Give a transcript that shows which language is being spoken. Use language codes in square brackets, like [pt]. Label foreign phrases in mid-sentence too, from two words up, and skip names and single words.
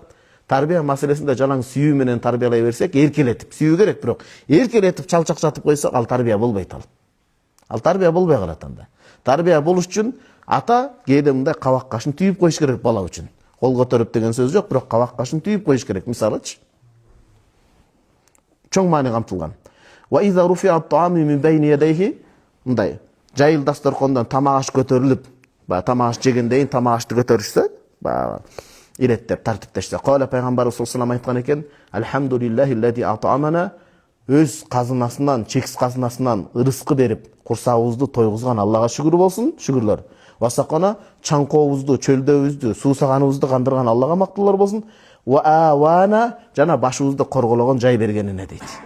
[ky] Тарбия маселесинде жалаң сүйүү менен тарбиялай берсек, эркелетип, сүйүү керек, бирок эркелетип чалчакчатып койсок, ал тарбия болбойт ал. Ал тарбия болбой калат анда. Тарбия болуш үчүн ата кээде мындай кабак кашын түйүп коюш керек бала үчүн. Кол көтөрүп деген сөз жок, бирок кабак кашын түйүп коюш керек. Мисалычы, чоң маани камтылган. [ar] وإذا رفع الطعام من بين يديه, [ky] мындай жайыл дасторкондон тамак аш көтөрүлүп, тамак аш жегенден тамак ашты көтөрүшсө, иреттеп тартиптешсе. Кала пайгамбарыбыз [ar] صلى الله عليه وسلم [ky] айткан экен: [ar] "الحمد لله أطعمنا", [ky] өз казынасынан, чексиз казынасынан ырыскы берип, курсагыбызды тойгузган Аллага шүгүр болсун, шүгүрлөр. Васакана, чаңкообузду, чөлдөбүздү, суусаганыбызды кандырган Аллага мактуулар болсун. [ar] وآوانا, [ky] жана башыбызды коргологон жай бергенине дейт.